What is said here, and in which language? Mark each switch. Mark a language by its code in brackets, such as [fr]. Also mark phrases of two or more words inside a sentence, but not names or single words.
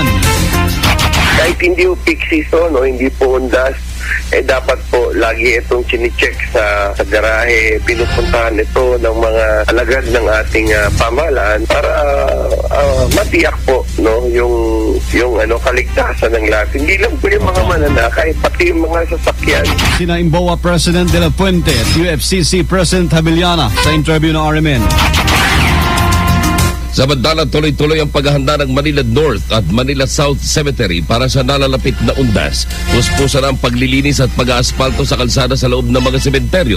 [tl] Kahit hindi po peak season o hindi po undas, dapat po lagi itong chine-check sa garahe. Pinupuntahan ito ng mga alagad ng ating pamahalaan para matiyak po yung kaligtasan ng lahat. Hindi lang po yung mga mananakay, pati yung mga sasakyan. Sina IMBOA President de la Puente at UFCC President Habeliana sa interview ng RMN. Samantala, tuloy-tuloy ang paghahanda ng Manila North at Manila South Cemetery para sa nalalapit na undas. Puspusan ang paglilinis at pag-aasfalto sa kalsada sa loob ng mga sementeryo.